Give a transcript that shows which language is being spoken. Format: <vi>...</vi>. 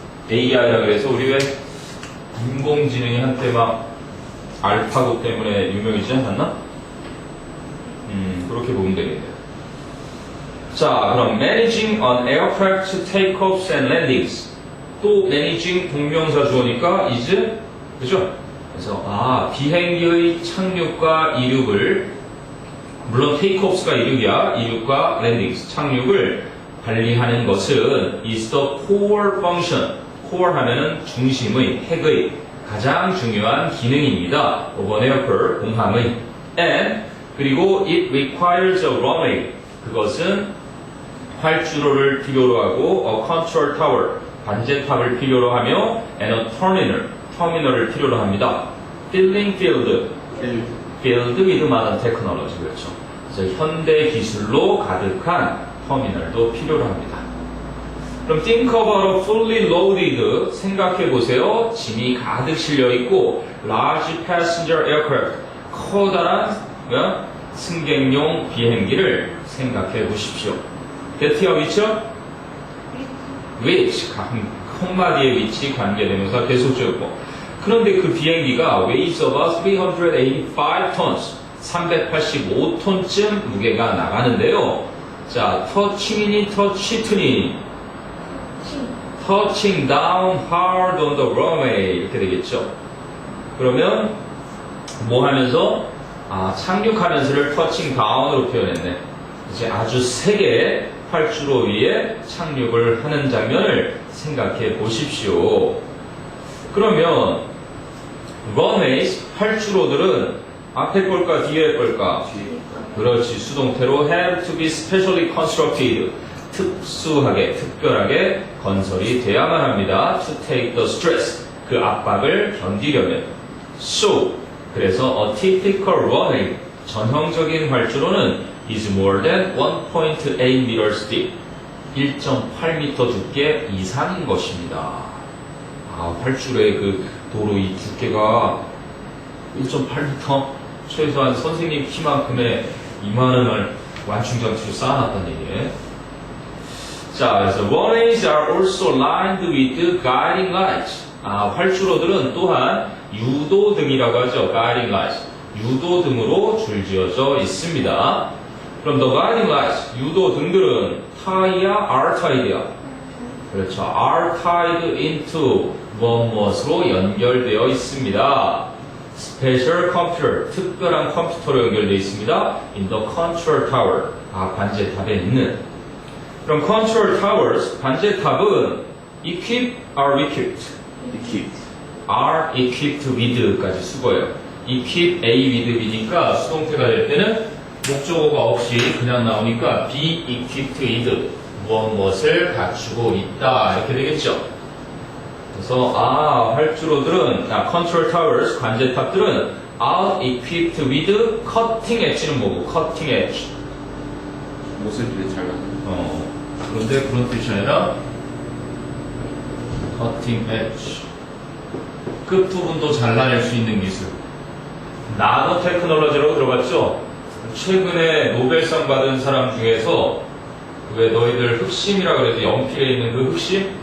<ko>AI라 그래서 우리 왜 인공지능이 한때 막 알파고 때문에 유명해지지 않았나? 그렇게 보면 되겠네요. 자, 그럼</ko> <en>managing an aircraft takeoffs and landings.</en> <ko>또</ko> <en>managing</en> <ko>동명사 주어니까 is, 그죠? 그래서 비행기의 착륙과 이륙을, 물론 takeoffs가 이륙이야, 이륙과 landings, 착륙을 관리하는 것은</ko> <en>is the core function.</en> <ko>core 하면은 중심의, 핵의 가장 중요한 기능입니다.</ko> <en>of an airport,</en> <ko>공항의.</ko> <en>and</en> <ko>그리고</ko> <en>it requires a runway.</en> <ko>그것은 활주로를 필요로 하고</ko> <en>a control tower,</en> <ko>관제탑을 필요로 하며</ko> <en>and a terminal,</en> <ko>터미널을 필요로 합니다.</ko> <en>filling field, filled with modern technology.</en> <ko>그렇죠. 그래서 현대 기술로 가득한 터미널도 필요로 합니다.</ko> <en>그럼 think about a fully loaded,</en> <ko>생각해 보세요. 짐이 가득 실려 있고</ko> <en>large passenger aircraft,</en> <ko>커다란 승객용 비행기를 생각해 보십시오.</ko> <en>That which</en> <ko>콩마디의 위치, 관계대명사, 계속적이고. 그런데 그 비행기가</ko> <en>weighs about 385 tons,</en> <ko>385톤쯤 무게가 나가는데요.</ko> <en>자, 터칭이니 터치트니, touching down hard on the runway</en> <ko>이렇게 되겠죠. 그러면 뭐 하면서 착륙하면서를</ko> <en>touching down</en> <ko>으로 표현했네. 이제 아주 세게 활주로 위에 착륙을 하는 장면을 생각해 보십시오. 그러면 runways 활주로들은 앞에 걸까 뒤에 걸까? 그렇지, 수동태로</ko> <en>have to be specially constructed,</en> <ko>특수하게, 특별하게 건설이 돼야만 합니다.</ko> <en>to take the stress,</en> <ko>그 압박을 견디려면.</ko> <en>so, 그래서 a typical runway,</en> <ko>전형적인 활주로는</ko> <en>is more than 1.8 meters deep,</en> <ko>1.8m 두께 이상인 것입니다. 활주로의 그 도로 이 두께가 1.8m, 최소한 선생님 키만큼의 이만한 완충장치로 쌓아놨다는 얘기네.</ko> <en>자, 그래서 runways are also lined with guiding lights.</en> <ko>활주로들은 또한 유도등이라고 하죠.</ko> <en>guiding lights.</en> <ko>유도등으로 줄지어져 있습니다. 그럼</ko> <en>the guiding lights,</en> <ko>유도등들은 tie야,</ko> <en>are tied</en> <ko>야? 그렇죠.</ko> <en>are tied into</en> <ko>무엇으로 연결되어 있습니다. special computer, 특별한 컴퓨터로 연결되어 있습니다.</ko> <en>in the control tower,</en> <ko>관제탑에 있는.</ko> <en>그럼 control towers,</en> <ko>관제탑은</ko> <en>equip, are equipped. are equipped with</en> <ko>까지 쓰고요. equip A with B니까 수동태가 될 때는 목적어가 없이 그냥 나오니까</ko> <en>be equipped with</en> <ko>무엇을 갖추고 있다 이렇게 되겠죠. 그래서 활주로들은 control towers 관제탑들은</ko> <en>are equipped with</en> <ko>cutting edge는 뭐고 cutting edge. 못을 되게 잘 만든. 그런데 그런 뜻이 아니라 cutting edge. 끝부분도 잘라낼 수 있는 기술. 나노 테크놀로지라고 들어봤죠? 최근에 노벨상 받은 사람 중에서 왜 너희들 흑심이라 그래도 연필에 있는 그 흑심?</ko>